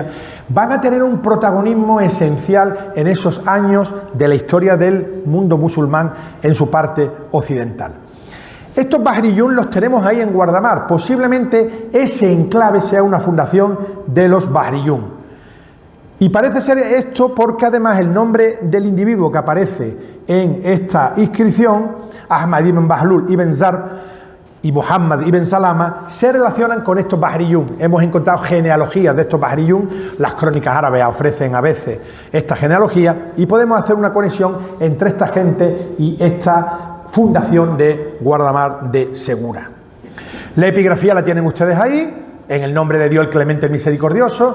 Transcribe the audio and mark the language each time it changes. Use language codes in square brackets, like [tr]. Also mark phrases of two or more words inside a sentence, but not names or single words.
[es] Van a tener un protagonismo esencial en esos años de la historia del mundo musulmán en su parte occidental. Estos Bahriyun los tenemos ahí en Guardamar. Posiblemente ese enclave sea una fundación de los Bahriyun. Y parece ser esto porque además el nombre del individuo que aparece en esta inscripción, Ahmad ibn Bahlul ibn Zarb y Muhammad ibn Salama, se relacionan con estos Bahriyun. Hemos encontrado genealogías de estos Bahriyun, las crónicas árabes ofrecen a veces esta genealogía y podemos hacer una conexión entre esta gente y esta fundación de Guardamar de Segura. La epigrafía la tienen ustedes ahí, en el nombre de Dios el Clemente Misericordioso.